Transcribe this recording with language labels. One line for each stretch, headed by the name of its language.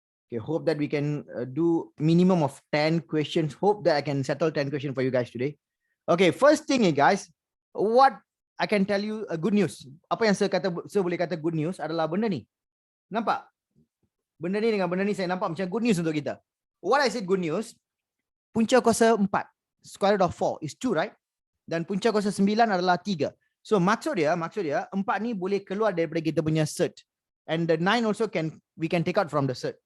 English: Okay, hope that we can do minimum of 10 questions. Hope that I can settle 10 questions for you guys today. Okay, first thing, guys, what I can tell you a good news.
Malay: Apa yang saya boleh kata good news adalah benda ni. Nampak? Benda ni dengan benda ni saya nampak macam good news untuk kita.
English: What I said good news,
Malay: punca kuasa 4,
English: square root of 4 is 2, right?
Malay: Dan punca kuasa 9 adalah 3. So maksud dia 4 ni boleh keluar daripada kita punya cert.
English: And the 9 also we can take out from the cert.